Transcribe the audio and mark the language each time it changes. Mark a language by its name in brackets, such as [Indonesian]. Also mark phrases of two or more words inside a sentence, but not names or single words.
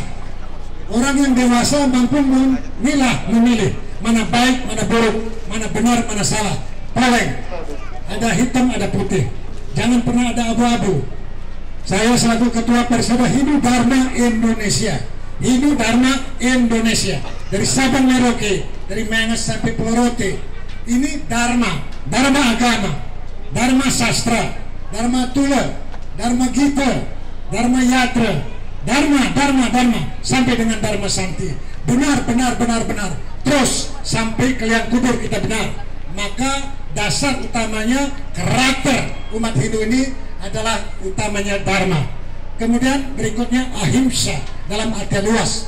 [Indonesian] Orang yang dewasa mampu memilah, memilih mana baik, mana buruk, mana benar, mana salah. Paling ada hitam, ada putih. Jangan pernah ada abu-abu. Saya selaku Ketua Persada Hindu Dharma Indonesia, Hindu Dharma Indonesia, dari Sabang Merauke, dari Menges sampai Pulau Rote. Ini Dharma, Dharma agama, Dharma sastra, Dharma tula, Dharma Gita, Dharma Yatra, Dharma sampai dengan Dharma Santi. Benar. Terus sampai ke liang kubur kita benar. Maka dasar utamanya karakter umat Hindu ini adalah utamanya Dharma. Kemudian berikutnya ahimsa dalam arti luas.